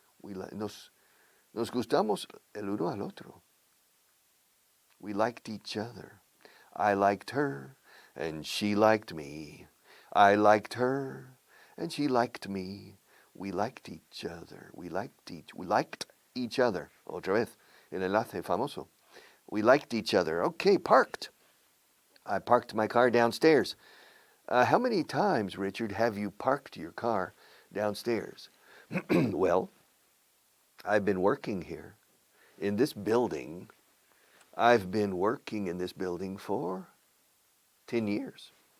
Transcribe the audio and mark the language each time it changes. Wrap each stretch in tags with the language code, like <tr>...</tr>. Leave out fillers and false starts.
<es>Nos gustamos el uno al otro.</es> <en>We liked each other. I liked her, and she liked me. I liked her, and she liked me. We liked each other. We liked each other.</en> <es>Otra vez, el enlace famoso.</es> <en>We liked each other. Okay, parked. I parked my car downstairs. How many times, Richard, have you parked your car downstairs? Well, I've been working here in this building. I've been working in this building for 10 years.</en>